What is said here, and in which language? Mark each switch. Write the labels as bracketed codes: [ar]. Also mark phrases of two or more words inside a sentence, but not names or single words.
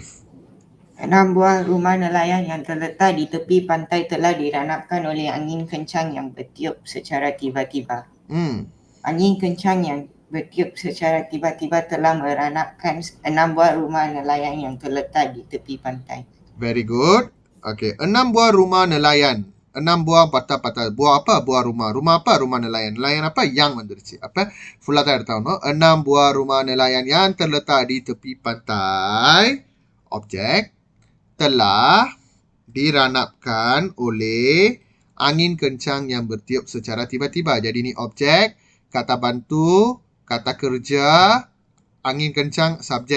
[ms] 6 buah rumah nelayan yang terletak di tepi pantai telah diranapkan oleh angin kencang yang bertiup secara tiba-tiba. Angin kencang yang bertiup secara tiba-tiba telah meranapkan 6 buah rumah nelayan yang terletak di tepi pantai. [en] Very good. [ms] Okay, 6 buah rumah nelayan. 6 buah patah-patah. Buah apa? Buah rumah. Rumah apa? Rumah nelayan. Nelayan apa? Yang வந்துருச்சு. [ta] அப்ப full தான் எடுத்தாகணும். [ms] 6 buah rumah nelayan yang terletak di tepi pantai. Objek telah diranapkan oleh angin kencang yang bertiup secara tiba-tiba. Jadi ni objek, kata bantu, kata kerja, angin kencang, subjek.